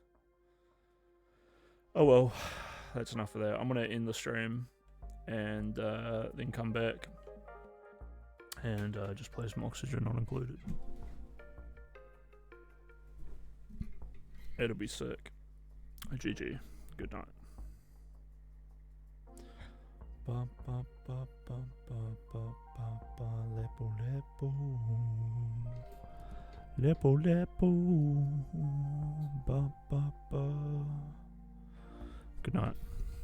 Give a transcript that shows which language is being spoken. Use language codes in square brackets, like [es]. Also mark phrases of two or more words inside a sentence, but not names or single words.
[en] Oh well, that's enough of that. I'm gonna end the stream and then come back and just play some Oxygen Not Included. It'll be sick. GG. Good night. Ba ba ba ba ba ba ba ba lepo lepo lepo lepo ba ba ba. Good night.